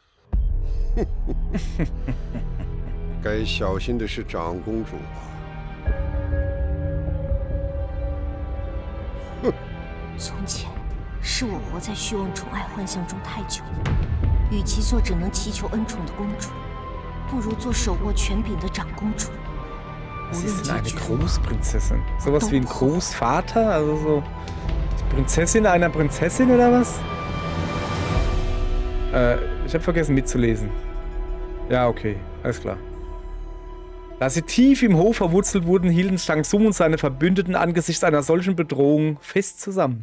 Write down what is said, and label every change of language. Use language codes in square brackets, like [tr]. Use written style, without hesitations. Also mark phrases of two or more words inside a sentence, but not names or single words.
[zh] 该小心的是长公主吧。哼！从前是我活在虚妄宠爱幻象中太久了，与其做只能祈求恩宠的公主，不如做手握权柄的长公主。 [de] Sie ist eine Großprinzessin. Sowas wie ein Großvater? Also so die Prinzessin einer Prinzessin oder was? Ich habe vergessen mitzulesen. Ja, okay, alles klar. Da sie tief im Hof verwurzelt wurden, hielten Zhang Sum und seine Verbündeten angesichts einer solchen Bedrohung fest zusammen.